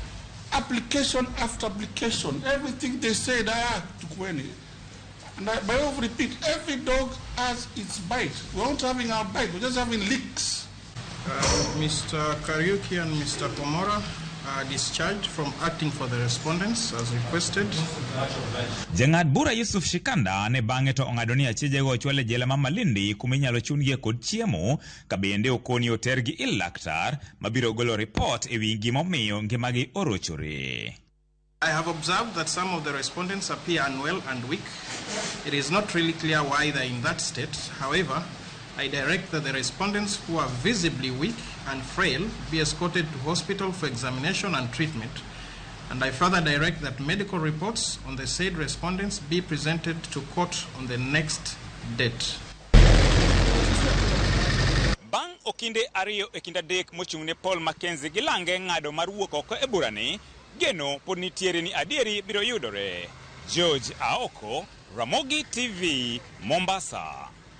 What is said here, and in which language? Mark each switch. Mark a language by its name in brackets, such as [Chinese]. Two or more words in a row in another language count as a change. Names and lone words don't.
[English] Application after application, everything they say, they are to Kweni. And by way of repeat, every dog has its bite. We aren't having our bite, we're just having licks. Mr. Kariuki and Mr. Komora are discharged from acting for the respondents as requested. [Luo (Kenya and Tanzania)] Jang'ad bura Yusuf Shikanda ne bang'e to ong'ado ni achijego ochwal e jela ma Malindi kuma inyalo chungie kod chiemo ka bende okoni otergi ir laktar mabiro golo report e wi gimomiyo ngimagi orochore. [English] I have observed that some of the respondents appear unwell and weak. It is not really clear why they are in that state. However, I direct that the respondents who are visibly weak and frail be escorted to hospital for examination and treatment. And I further direct that medical reports on the said respondents be presented to court on the next date. [Luo (Kenya and Tanzania)] Bang okinde ariyo e kinda dek mochung'ne Paul Mackenzie gilange ng'ado mar wuok oko e burani, geno pod nitiere ni adieri biro yudore. George Aoko, Ramogi TV, Mombasa.